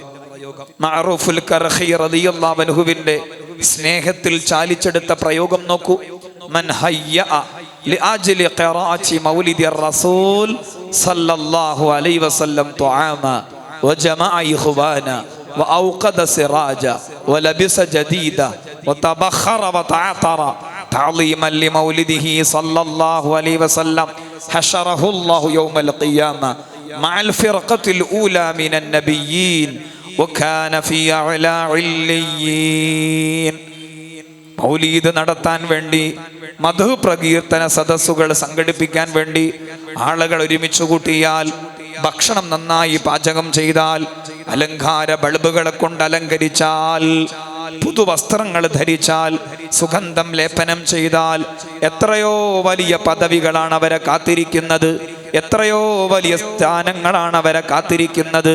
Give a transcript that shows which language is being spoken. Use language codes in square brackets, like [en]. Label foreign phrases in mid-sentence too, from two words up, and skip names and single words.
[ml] മഅറൂഫുൽ കർഖി റളിയല്ലാഹു അൻഹുവിന്റെ സ്നേഹത്തിൽ ചാലിച്ചെടുത്ത പ്രയോഗം നോക്കൂ. [ar] من هيأ لأجل قراءة مولد الرسول صلى الله عليه وسلم طعاما وجمع إخوانا وأوقد سراجا ولبس جديدا وتبخر وتعطر تعظيما لمولده صلى الله عليه وسلم حشره الله يوم القيامة مع الفرقة الأولى من النبيين وكان في أعلى عليين. [ml] മൗലീദ് നടത്താൻ വേണ്ടി, മധു പ്രകീർത്തന സദസ്സുകൾ സംഘടിപ്പിക്കാൻ വേണ്ടി ആളുകൾ ഒരുമിച്ച് കൂട്ടിയാൽ, ഭക്ഷണം നന്നായി പാചകം ചെയ്താൽ, അലങ്കാര ബൾബുകളെ കൊണ്ട് അലങ്കരിച്ചാൽ, പുതുവസ്ത്രങ്ങൾ ധരിച്ചാൽ, സുഗന്ധം ലേപനം ചെയ്താൽ, എത്രയോ വലിയ പദവികളാണ് അവരെ കാത്തിരിക്കുന്നത്, എത്രയോ വലിയ സ്ഥാനങ്ങളാണ് അവരെ കാത്തിരിക്കുന്നത്.